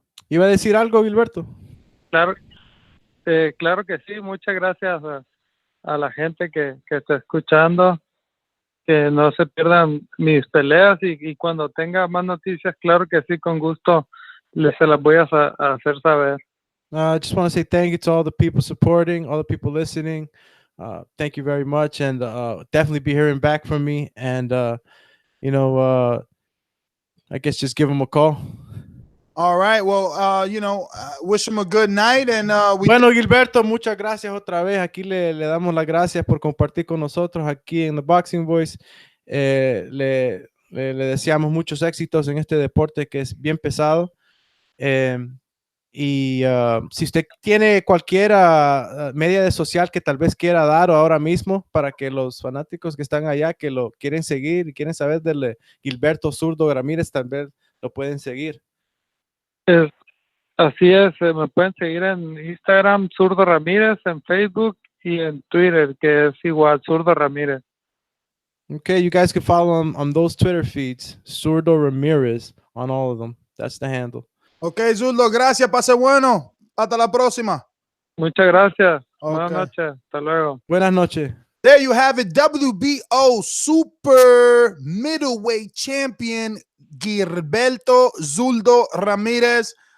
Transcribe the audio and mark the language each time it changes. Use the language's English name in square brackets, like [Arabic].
[Spanish] ¿Iba a decir algo, Gilberto? Claro que sí. Muchas gracias a la gente que está escuchando. Que no se pierdan mis peleas y cuando tenga más noticias, claro que sí, con gusto se las voy a hacer saber. [English] I just want to say thank you to all the people supporting, all the people listening. Thank you very much, and definitely be hearing back from me. And you know, I guess just give them a call. All right. Well, wish him a good night. And [Spanish] bueno, Gilberto, muchas gracias otra vez. Aquí le damos las gracias por compartir con nosotros aquí en The Boxing Voice. Le deseamos muchos éxitos en este deporte que es bien pesado. Y si usted tiene cualquier media de social que tal vez quiera dar ahora mismo para que los fanáticos que están allá, que lo quieren seguir y quieren saber del Gilberto Zurdo Ramírez, tal vez lo pueden seguir. Así es, me pueden seguir en Instagram, Zurdo Ramírez, en Facebook y en Twitter, que es igual, Zurdo Ramírez. [English] Okay, you guys can follow him on those Twitter feeds, Zurdo Ramirez, on all of them. That's the handle. [Spanish] Ok, Zurdo, gracias, pase bueno. Hasta la próxima. Muchas gracias. [English] Okay. [Spanish] Buenas noches. Hasta luego. Buenas noches. [English] There you have it. WBO Super Middleweight Champion Gilberto Zurdo Ramirez.